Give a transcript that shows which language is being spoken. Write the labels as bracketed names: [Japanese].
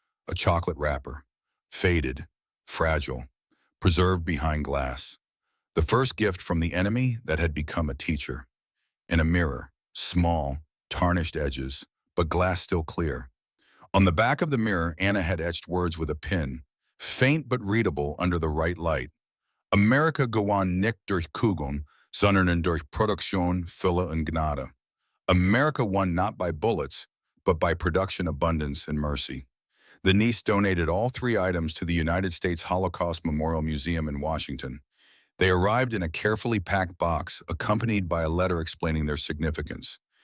[English] A chocolate wrapper, faded, fragile, preserved behind glass. The first gift from the enemy that had become a teacher. And a mirror, small, tarnished edges, but glass still clear. On the back of the mirror, Anna had etched words with a pen, faint but readable under the right light. [German] Amerika gewann nicht durch Kugeln, sondern durch Produktion, Fülle und Gnade. [English] America won not by bullets, but by production, abundance, and mercy. The niece donated all 3 items to the United States Holocaust Memorial Museum in Washington. They arrived in a carefully packed box, accompanied by a letter explaining their significance.